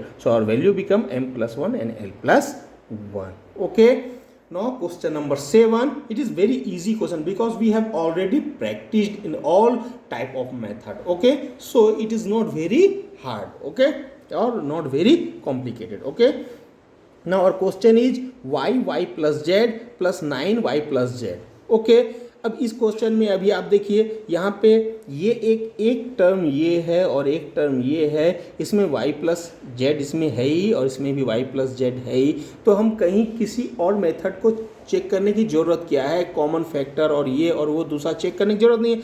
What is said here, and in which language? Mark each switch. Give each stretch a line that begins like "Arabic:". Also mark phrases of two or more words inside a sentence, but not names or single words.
English: So our value become m plus 1 and l plus 1. Okay, now question number 7. It is very easy question because we have already practiced in all type of method. Okay, so it is not very hard. Okay, or not very complicated. Okay, now our question is y plus z plus 9y plus z.
Hindi: Okay, अब इस क्वेश्चन में अभी आप देखिए यहाँ पे ये एक टर्म ये है और एक टर्म ये है, इसमें
English: y plus z
Hindi: इसमें है ही और इसमें भी
English: y plus z
Hindi: है ही, तो हम कहीं किसी और मेथड को चेक करने की ज़रूरत क्या है,
English: common factor
Hindi: और ये और वो दूसरा चेक करने की ज़रूरत नहीं है।